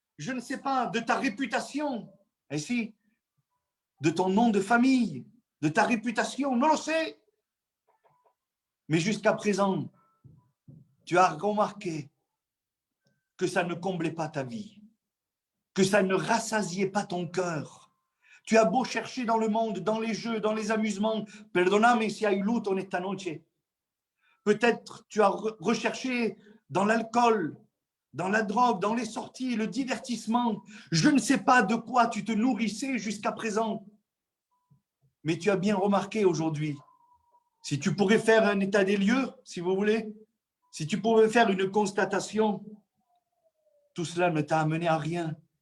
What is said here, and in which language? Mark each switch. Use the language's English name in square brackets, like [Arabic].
[French] Je ne sais pas, de ta réputation. Et si de ton nom de famille, de ta réputation, non le sais. Mais jusqu'à présent, tu as remarqué que ça ne comblait pas ta vie, que ça ne rassasiait pas ton cœur. Tu as beau chercher dans le monde, dans les jeux, dans les amusements. [Spanish] Perdóname si hay luto en esta noche. [French] Peut-être tu as recherché dans l'alcool, dans la drogue, dans les sorties, le divertissement. Je ne sais pas de quoi tu te nourrissais jusqu'à présent. Mais tu as bien remarqué aujourd'hui, si tu pourrais faire un état des lieux, si vous voulez, si tu pouvais faire une constatation, tout cela ne t'a amené à rien.